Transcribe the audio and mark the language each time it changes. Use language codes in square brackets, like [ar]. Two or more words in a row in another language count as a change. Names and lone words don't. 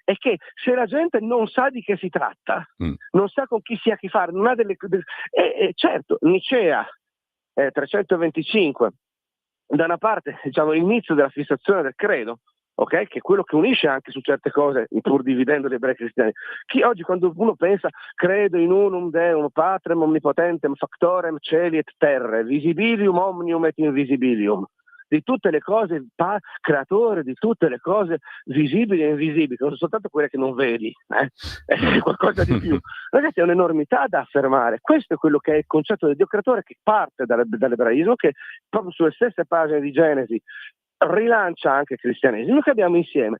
[it] È che se la gente non sa di che si tratta, non sa con chi si ha a che fare, non ha certo, Nicea 325, da una parte diciamo l'inizio della fissazione del credo, ok? Che è quello che unisce anche su certe cose, pur dividendo gli ebrei cristiani. Chi oggi, quando uno pensa [la] credo in unum Deum patrem omnipotentem factorem celi et terre visibilium omnium et invisibilium, [it] di tutte le cose, creatore di tutte le cose visibili e invisibili, non sono soltanto quelle che non vedi, è qualcosa di più. Ragazzi, è un'enormità da affermare. Questo è quello che è il concetto del Dio creatore, che parte dall'ebraismo, che proprio sulle stesse pagine di Genesi rilancia anche il cristianesimo che abbiamo insieme.